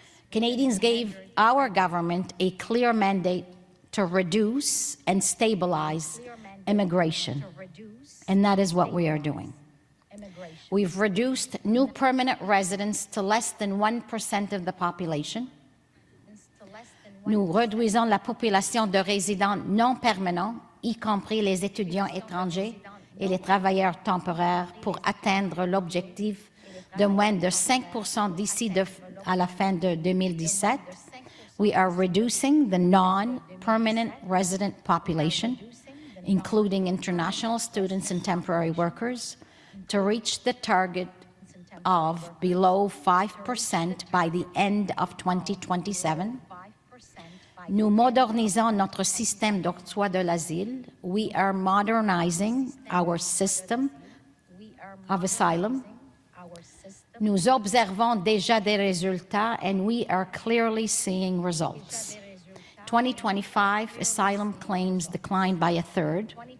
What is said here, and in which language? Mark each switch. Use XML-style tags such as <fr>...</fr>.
<en>Canadians gave our government a clear mandate to reduce and stabilize immigration, and that is what we are doing. We've reduced new permanent residents to less than 1% of the population.</en> <fr>Nous réduisons la population de résidents non permanents, y compris les étudiants étrangers et les travailleurs temporaires, pour atteindre l'objectif de moins de 5% d'ici à la fin de 2017.</fr> <en>We are reducing the non-permanent resident population, including international students and temporary workers, to reach the target of below 5% by the end of 2027.</en> <fr>Nous modernisons notre système d'octroi de l'asile.</fr> <en>We are modernizing our system of asylum.</en> <fr>Nous observons déjà des résultats,</fr> <en>and we are clearly seeing results. 2025 asylum claims declined by a third.</en>